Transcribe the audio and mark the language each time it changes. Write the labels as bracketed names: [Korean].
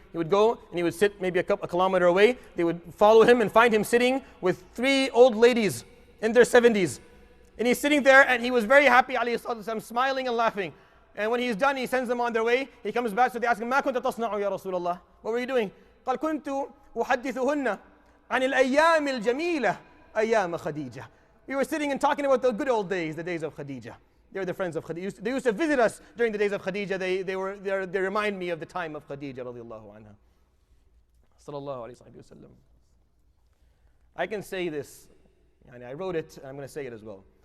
[English] He would go and he would sit maybe a kilometer away. They would follow him and find him sitting with 3 old ladies in their 70s. And he's sitting there and he was very happy, alayhi salatu wasalam, smiling and laughing. And when he's done, he sends them on their way. He comes back, so they ask him, [Arabic] ما كنت تصنع يا رسول الله? [English] What were you doing? [Arabic] قال كنت أحدثهن عن الأيام الجميلة أيام خديجة. [English] We were sitting and talking about the good old days, the days of Khadija. They were the friends of Khadija. They used to visit us during the days of Khadija. They remind me of the time of Khadija radiallahu anha. Sallallahu alayhi wa sallam. I can say this, and I wrote it, and I'm going to say it as well.